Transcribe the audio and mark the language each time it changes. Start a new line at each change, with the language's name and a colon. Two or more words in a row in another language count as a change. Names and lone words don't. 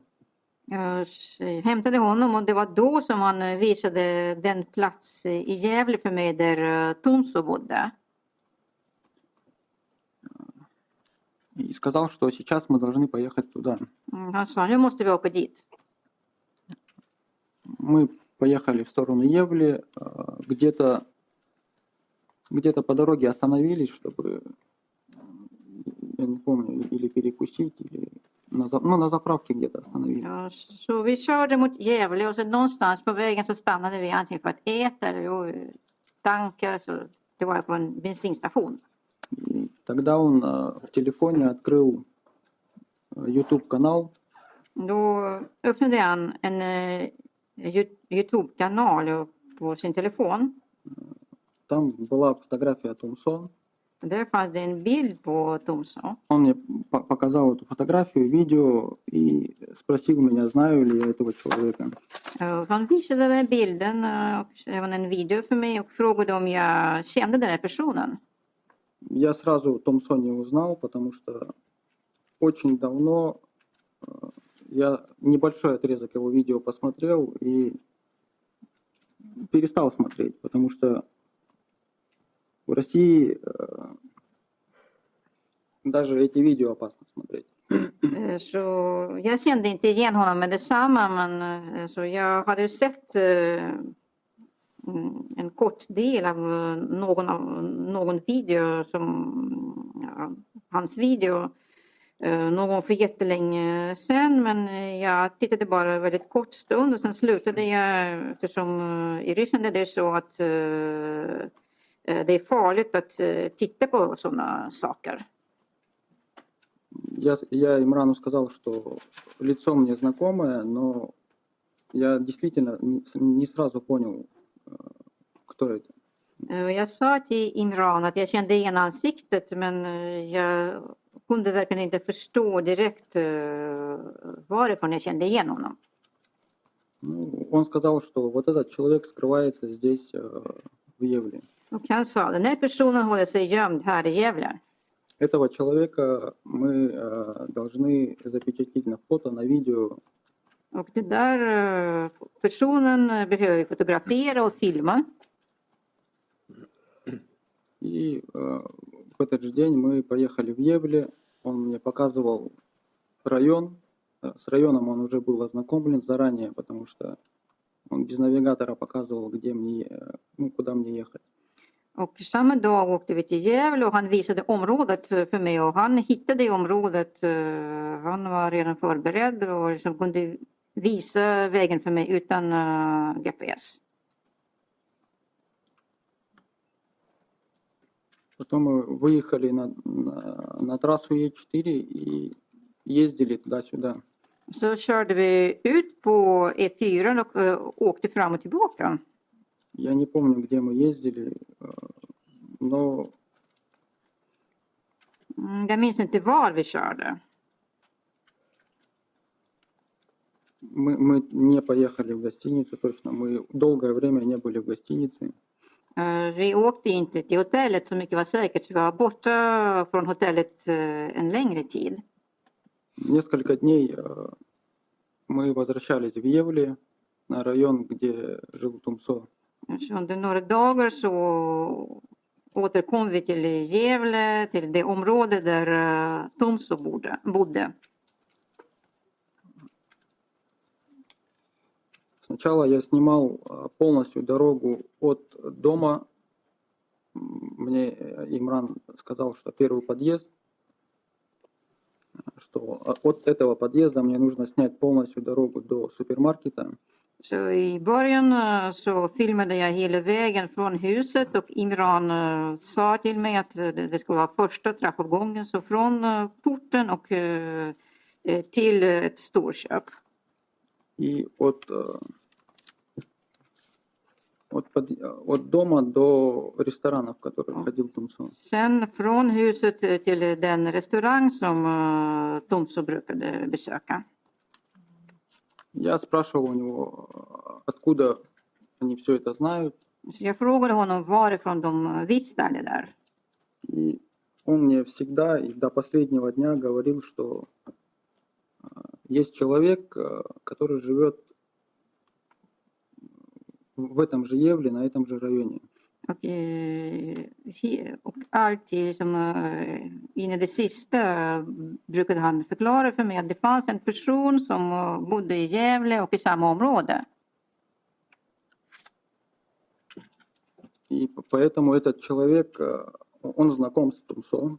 Swedish: Jag hämtade honom och det var då som han visade den plats i Gävle för mig där Tumso bodde.
Russian: И сказал, что сейчас мы должны поехать туда.
Swedish: Han sa, nu måste vi åka dit.
Russian: Мы поехали в сторону Евли, где-то по дороге остановились, чтобы, я не помню, или перекусить, или на заправке где-то остановились.
Swedish: Ja, så vi körde mot Gävle och så någonstans på vägen så stannade vi antingen för att äta eller tanka. Så det var på en bensinstation.
Russian: И тогда он в телефоне открыл YouTube-канал,
Swedish: Då öppnade han en YouTube-kanal på sin telefon.
Russian: там была фотография Тумсо.
Swedish: Där fanns det en bild på Tumso.
Russian: Он мне показал эту фотографию, видео и спросил меня, знаю ли я этого человека.
Swedish: Han visade den bilden och även en video för mig och frågade om jag kände den här personen.
Russian: Я сразу Томсо не узнал, потому что очень давно я небольшой отрезок его видео посмотрел и перестал смотреть, потому что в России даже эти видео опасно смотреть.
Swedish: Så jag kände inte igen honom med detsamma, men så jag hade ju sett en kort del av någon video hans video någon gång för jättelänge sedan, men jag tittade bara en väldigt kort stund och sen slutade jag, eftersom i Ryssland är det så att det är farligt att titta på sådana saker.
Russian: Я Имрану сказал, что лицо мне знакомое, но я действительно не сразу понял, кто это.
Swedish: Jag sa till Imran att jag kände igen ansiktet, men jag kunde verkligen inte förstå direkt varifrån jag kände igen honom.
Russian: Ну, он сказал, что вот этот человек скрывается здесь, в Евле.
Swedish: Och han sa, den här personen håller sig gömd här i Gävle.
Russian: Этого человека мы должны запечатлеть на фото, на видео.
Swedish: Och den där personen behöver vi fotografera och filma.
Russian: И в этот же день мы поехали в Евле. Он мне показывал район. С районом он уже был ознакомлен заранее, потому что он без навигатора показывал, куда мне ехать.
Swedish: Och samma dag åkte vi till Gävle och han visade området för mig och han hittade i området. Han var redan förberedd och liksom kunde visa vägen för mig utan GPS.
Russian: Потом мы выехали на трассу Е4 и ездили туда-сюда.
Swedish: Så körde vi ut på E4 och åkte fram och tillbaka.
Russian: Я не помню, где мы ездили, но
Swedish: Jag minns inte var vi körde.
Russian: мы не поехали в гостиницу точно. Мы долгое время не были в гостинице.
Swedish: Vi åkte inte till hotellet så mycket var säkert. Så vi var borta från hotellet en längre tid.
Russian: Несколько дней мы возвращались в Евле, на район, где жил Тумсо.
Swedish: Så under några dagar så återkom vi till Gävle, till det område där Tumso bodde.
Russian: Сначала я снимал полностью дорогу от дома. Мне Имран сказал, что первый подъезд, что от этого подъезда мне нужно снять полностью дорогу до супермаркета.
Swedish: Så i början så filmade jag hela vägen från huset och Imran sa till mig att det skulle vara första trappuppgången. Så från porten och till ett storköp.
Russian: И от От дома до ресторана, в который ходил Тумсо.
Swedish: Sen från huset till den restaurang som Tomso brukade besöka.
Russian: Я спрашивал у него, откуда они все это знают.
Swedish: Så jag frågade honom varifrån de visste det där.
Russian: И он мне всегда и до последнего дня говорил, что есть человек, который живет в этом же Евле, на этом же районе.
Swedish: Och alltid som in i det sista brukade han förklara för mig att det fanns en person som bodde i Gävle och i samma område.
Russian: И поэтому этот человек, он знаком с Тумсо,